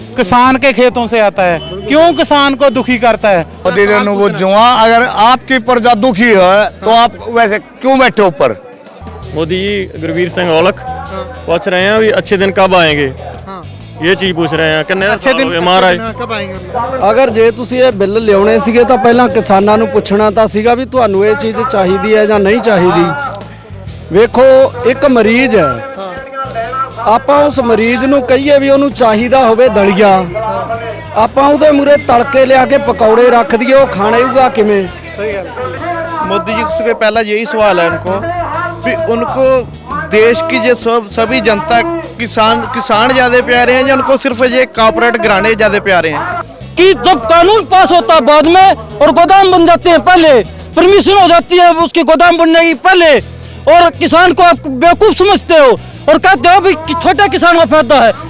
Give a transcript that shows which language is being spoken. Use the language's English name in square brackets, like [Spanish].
[Hindi] किसान के खेतों से आता है। क्यों किसान को दुखी करता है? वो जुआ, अगर आपकी प्रजा दुखी है तो आप वैसे क्यों बैठे ऊपर? मोदी जी गुरवीर सिंह औलख पूछ रहे हैं अभी अच्छे दिन कब आएंगे, ये चीज पूछ रहे हैं। किन्ने अच्छे दिन महाराज कब आएंगे? [Punjabi] ਅਗਰ ਜੇ ਤੁਸੀਂ ਇਹ ਬਿੱਲ ਲਿਆਉਣੇ ਸੀਗੇ ਤਾਂ ਪਹਿਲਾਂ ਕਿਸਾਨਾਂ ਨੂੰ ਪੁੱਛਣਾ ਤਾਂ ਸੀਗਾ ਵੀ ਤੁਹਾਨੂੰ ਇਹ ਚੀਜ਼ ਚਾਹੀਦੀ ਹੈ ਜਾਂ ਨਹੀਂ ਚਾਹੀਦੀ। ਵੇਖੋ ਇੱਕ ਮਰੀਜ਼ ਹੈ, ਆਪਾਂ ਉਸ ਮਰੀਜ਼ ਨੂੰ ਕਹੀਏ ਵੀ ਉਹਨੂੰ ਚਾਹੀਦਾ ਹੋਵੇ ਦਲੀਆ, ਆਪਾਂ ਉਹਦੇ ਮੂਰੇ ਤੜਕੇ ਲਿਆ ਕੇ ਪਕੌੜੇ ਰੱਖ ਦਈਏ, ਉਹ ਖਾਣੇਗਾ ਕਿਵੇਂ? [Hindi] सही है। मोदी जी से पहला यही सवाल है उनको भी उनको देश की जो सभी जनता किसान ज़्यादा प्यारे हैं या उनको सिर्फ ये कॉर्पोरेट घराने ज़्यादा प्यारे हैं? कि जब कानून पास होता है बाद में और गोदाम बन जाते हैं पहले, परमिशन हो जाती है उसके गोदाम बनने की पहले, और किसान को आप बेवकूफ़ समझते हो और कहते हो भी छोटे किसान को फायदा है।